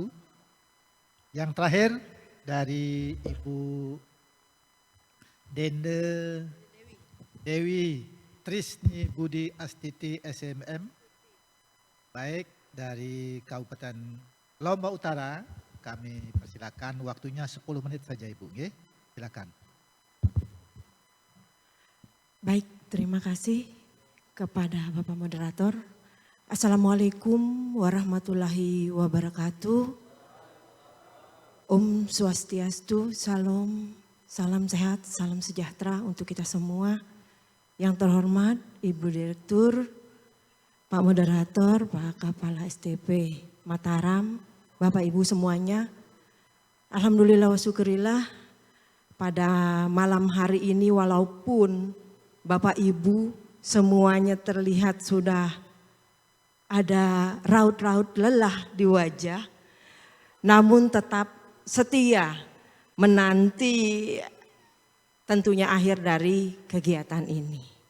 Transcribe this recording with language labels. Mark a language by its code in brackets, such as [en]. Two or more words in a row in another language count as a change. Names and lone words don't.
[id] Yang terakhir dari Ibu Dende Dewi Trisni Budi Astiti SMM, baik dari Kabupaten Lombok Utara, kami persilakan waktunya 10 menit saja Ibu, nggih. Silakan. Baik, terima kasih kepada Bapak Moderator. [ar] السلام عليكم ورحمة الله وبركاته. [ban] Om Swastiastu, [id] salam sehat, salam sejahtera untuk kita semua. Yang terhormat Ibu Direktur, Pak Moderator, Pak Kepala STP Mataram, Bapak Ibu semuanya. [ar] الحمد لله وشكر لله [id] pada malam hari ini walaupun Bapak Ibu semuanya terlihat sudah ada raut-raut lelah di wajah, namun tetap setia menanti tentunya akhir dari kegiatan ini.